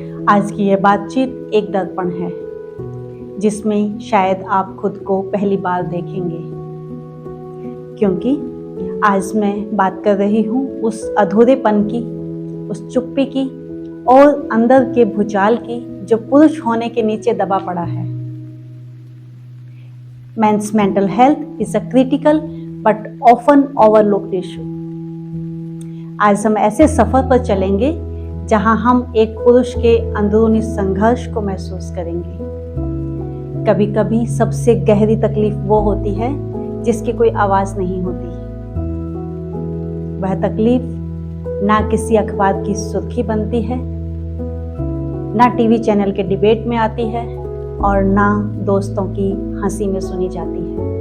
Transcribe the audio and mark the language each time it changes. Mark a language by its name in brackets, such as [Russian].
[Hindi] आज की यह बातचीत एक दर्पण है जिसमें शायद आप खुद को पहली बार देखेंगे, क्योंकि आज मैं बात कर रही हूँ उस अधूरेपन की, उस चुप्पी की और अंदर के भूचाल की जो पुरुष होने के नीचे दबा पड़ा है। [English] Men's mental health is a critical but often overlooked issue. [Hindi] आज हम ऐसे सफर पर चलेंगे जहां हम एक पुरुष के अंदरूनी संघर्ष को महसूस करेंगे। कभी कभी सबसे गहरी तकलीफ वो होती है जिसकी कोई आवाज नहीं होती। वह तकलीफ ना किसी अखबार की सुर्खी बनती है, ना टीवी चैनल के डिबेट में आती है और ना दोस्तों की हंसी में सुनी जाती है।